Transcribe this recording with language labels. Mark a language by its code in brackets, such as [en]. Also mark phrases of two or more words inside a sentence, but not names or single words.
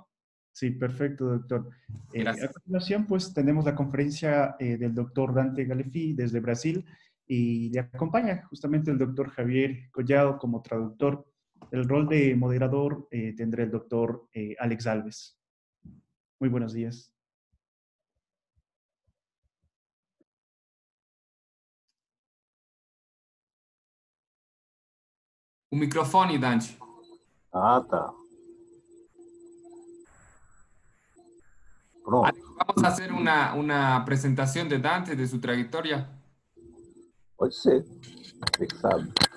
[es] Sí, perfecto, doctor. A Gracias. continuación, pues tenemos la conferencia del doctor Dante Galefi desde Brasil y le acompaña justamente el doctor Javier Collado como traductor. El rol de moderador tendrá el doctor Alex Alves. Muy buenos días. [pt] O microfone, Dante. Ah, tá. Pronto. [es] Vamos a hacer una presentación de Dante, de su trayectoria. [pt] Pode ser. Você que sabe.